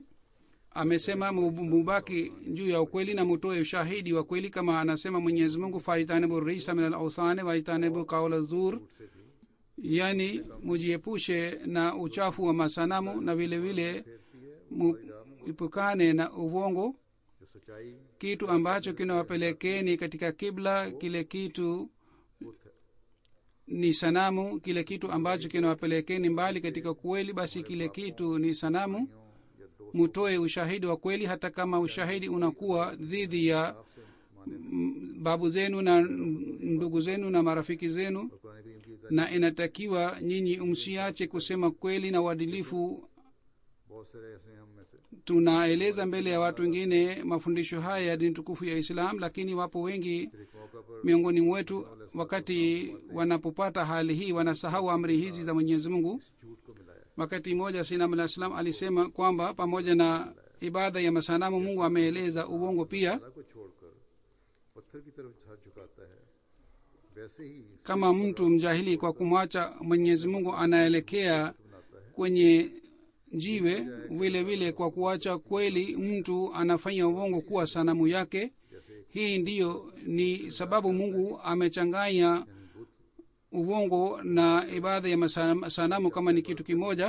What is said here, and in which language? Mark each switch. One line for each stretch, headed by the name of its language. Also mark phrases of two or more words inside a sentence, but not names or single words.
Swahili: Amesema mubaki juu ya ukweli na mutoe ushahidi wa kweli, kama anasema Mwenyezi Mungu,
Arabic: فاجتنبوا الرجس من الأوثان واجتنبوا قول الزور,
Swahili: yani mujiepushe na uchafu wa masanamu na vile vile muipukane na uvongo.
Hindi: जो सच्चाई
Swahili: Kitu ambacho kinawapelekeni katika kibla, kile kitu ni sanamu. Kile kitu ambacho kinawapelekeni mbali katika kweli, basi kile kitu ni sanamu.
Hindi: या दोस्त
Swahili: Mutoe ushahidi wa kweli, hata kama ushahidi unakuwa dhidi ya
Hindi: से
Swahili: babu zenu na ndugu zenu na marafiki zenu.
Hindi: कुरान करीम की
Swahili: Na inatakiwa nyinyi msiache kusema kweli na uadilifu.
Hindi: बहुत सारे ऐसे हम में से
Swahili: Tunaeleza mbele ya watu wengine mafundisho haya ya dini tukufu ya Islam, lakini wapo wengi
Hindi: एक मौका पर
Swahili: miongoni mwetu, wakati wanapopata hali hii wanasahau amri hizi za Mwenyezi Mungu.
Hindi: झूठ को मिलाया।
Swahili: Wakati mmoja Sayyidina
Arabic: عليه السلام
Swahili: alisema kwamba pamoja na ibada ya masanamu, Mungu ameeleza uongo pia.
Hindi: अल्लाह को छोड़कर पत्थर की तरफ हाथ झुकाता है, वैसे ही
Swahili: Kama mtu mjahili kwa kumwacha Mwenyezi Mungu anaelekea kwenye jiwe vile vile kwa kuacha kweli mtu anafanya uongo kuwa sanamu yake. Hii ndiyo ni sababu mungu amechanganya uongo na ibada ya masanamu kama ni kitu kimoja.